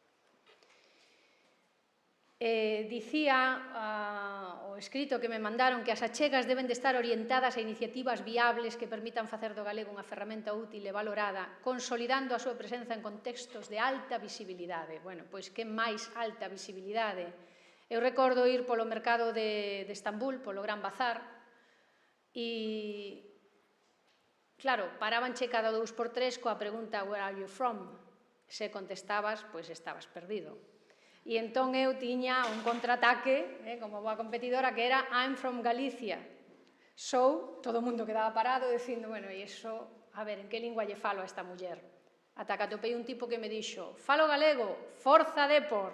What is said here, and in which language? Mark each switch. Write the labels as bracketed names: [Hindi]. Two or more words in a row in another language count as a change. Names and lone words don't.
[Galician] Dicía o escrito que me mandaron que as achegas deben de estar orientadas a iniciativas viables que permitan facer do galego unha ferramenta útil e valorada, consolidando a súa presenza en contextos de alta visibilidade. Bueno, pois que máis alta visibilidade? Eu recordo ir polo mercado de Estambul, polo Gran Bazar, e claro, parabanche cada 2x3 coa pregunta [English] "Where are you from?". [Galician] Se contestabas, pois estabas perdido. E entón eu tiña un contraataque, como boa competidora, que era [English] "I'm from Galicia". [Galician] So, todo o mundo quedaba parado dicindo, bueno, e iso, a ver, en que lingua lle falo a esta muller? Ata que atopei un tipo que me dixo, falo galego, forza Depor.